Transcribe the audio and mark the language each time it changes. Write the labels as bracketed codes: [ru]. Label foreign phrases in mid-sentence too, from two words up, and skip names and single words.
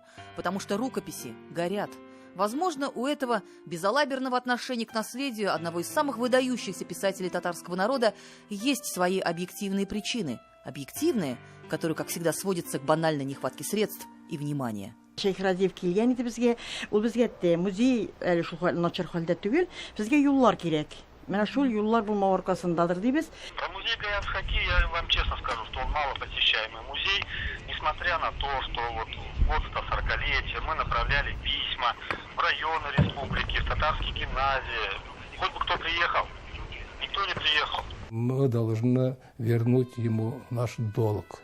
[ru] Потому что рукописи горят. Возможно, у этого безалаберного отношения к наследию одного из самых выдающихся писателей татарского народа есть свои объективные причины. Объективные, которые, как всегда, сводятся к банальной нехватке средств и внимания. [tt] Шейх Разиев келген иде безгә, ул безгә музей әле шул начар хәлдә түгел, безгә юллар кирәк. Менә шул юллар булмау аркасындадыр дибез. [ru] Про музей Гаяз Хаки я вам честно скажу, что он мало посещаемый музей, несмотря на то, что вот год 140-летия мы направляли письма в районы республики, в татарские гимназии. Хоть бы кто приехал, никто не приехал. Мы должны вернуть ему наш долг.